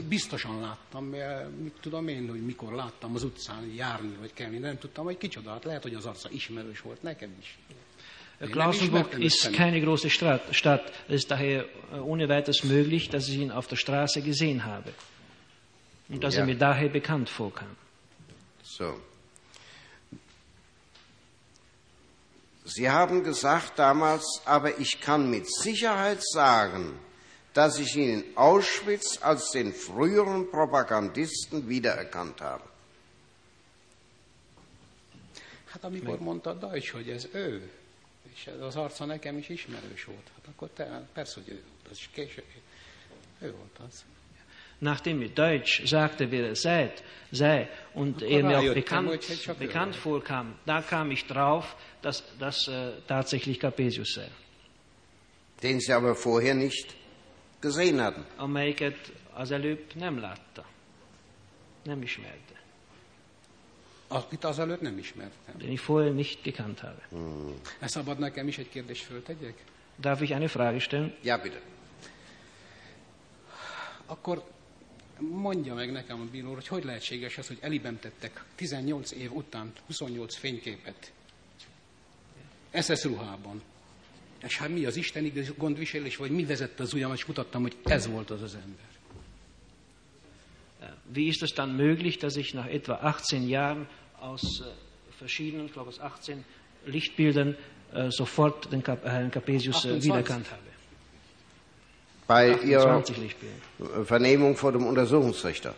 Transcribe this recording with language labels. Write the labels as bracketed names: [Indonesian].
[Hungarian] Biztosan láttam, mert mit tudom én, hogy mikor láttam az utcán járni, vagy kemény, nem tudtam, hogy kicsoda, hát lehet, hogy az arca ismerős volt nekem is. [German] Klausenburg ist keine große Stadt, es ist daher ohne weiteres möglich, dass ich ihn auf der Straße gesehen habe und dass er mir daher bekannt vorkam. So. Sie haben gesagt damals, aber ich kann mit Sicherheit sagen, dass ich ihn in Auschwitz als den früheren Propagandisten wiedererkannt habe. [Hungarian] Hát amikor mondta Deutsch, hogy ez ő, és az arca nekem is ismerős volt, hát akkor te, persze, hogy ő volt, az is később, ő volt az. [German] Nachdem mir Deutsch sagte, wer er sei und [Hungarian] akkor [German] er mir auch bekannt vorkam, da kam ich drauf, dass das tatsächlich Capesius sei. Den Sie aber vorher nicht gesehen hatten. Und ich hat als er lebt, [Hungarian] nem látta, nem ismerte. Akit az előtt nem ismertem. [German] Den ich vorher nicht gekannt habe. [Hungarian] Es szabad nekem is egy kérdést föltegyek? [German] Darf ich eine Frage stellen? Ja, bitte. [Hungarian] Akkor mondja meg nekem a bíró, hogy hogy lehetséges az, hogy elibem tettek 18 év után 28 fényképet SS ruhában. És hát mi az isteni gondviselés, vagy mi vezette az ujjamat, és mutattam, hogy ez volt az az ember. [German] Wie ist es dann möglich, dass ich nach etwa 18 Jahren aus verschiedenen, ich glaube aus 18 Lichtbildern sofort den Herrn Capesius wiedererkannt habe? Bei Ihrer Vernehmung vor dem Untersuchungsrichter?